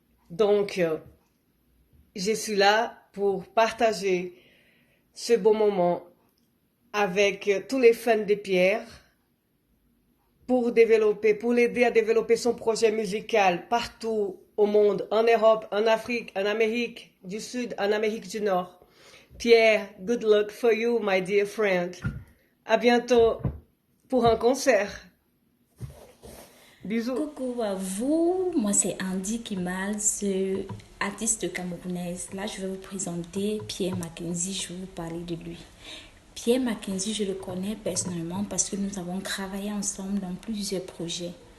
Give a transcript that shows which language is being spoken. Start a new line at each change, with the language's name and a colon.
French: Donc, je suis là pour partager ce beau moment avec tous les fans de Pierre, pour l'aider à développer son projet musical partout au monde, en Europe, en Afrique, en Amérique du Sud, en Amérique du Nord.
English: Pierre, good luck for you, my dear friend.
French: À bientôt pour un concert. Bisous. Coucou à vous, moi c'est Andy Kimal, artiste camerounaise. Là, je vais vous présenter Pierre Mackenzie, je vais vous parler de lui. Pierre Mackenzie, je le connais personnellement parce que nous avons travaillé ensemble dans plusieurs projets.